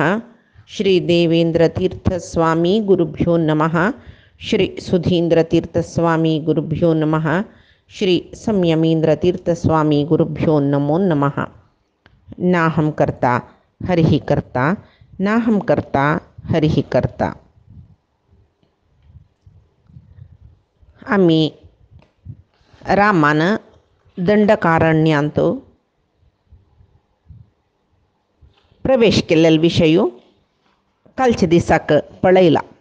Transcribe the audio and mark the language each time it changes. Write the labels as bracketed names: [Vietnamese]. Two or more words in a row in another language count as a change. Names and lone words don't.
[Sanskrit] श्री देवेन्द्रतीर्थस्वामी गुरुभ्यो नमः। श्री सुधीन्द्रतीर्थस्वामी गुरुभ्यो नमः। श्री संयमीन्द्रतीर्थस्वामी गुरुभ्यो नमो नमः। नाहं कर्ता हरिः कर्ता नाहं कर्ता हरिः कर्ता। [Konkani] आम्ही रामान दंडकारण्यात प्रवेश केलेला विषयू कालच्या दिसाक पळयला.